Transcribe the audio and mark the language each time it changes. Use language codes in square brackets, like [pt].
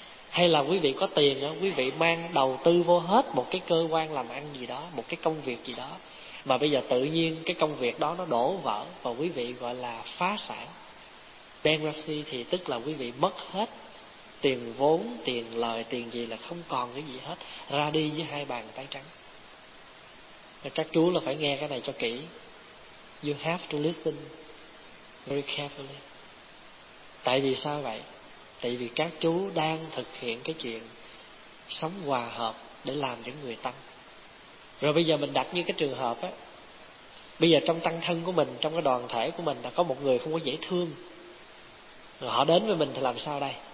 [vi] Hay là quý vị có tiền, quý vị mang đầu tư vô hết một cái cơ quan làm ăn gì đó, một cái công việc gì đó, mà bây giờ tự nhiên cái công việc đó nó đổ vỡ và quý vị gọi là phá sản. Bankruptcy thì tức là quý vị mất hết tiền vốn, tiền lời, tiền gì là không còn cái gì hết, ra đi với hai bàn tay trắng. Các chú là phải nghe cái này cho kỹ. [en] You have to listen very carefully. [vi] Tại vì sao vậy? Tại vì các chú đang thực hiện cái chuyện sống hòa hợp để làm những người tăng. Rồi bây giờ mình đặt như cái trường hợp á, bây giờ trong tăng thân của mình, trong cái đoàn thể của mình đã có một người không có dễ thương, rồi họ đến với mình thì làm sao đây?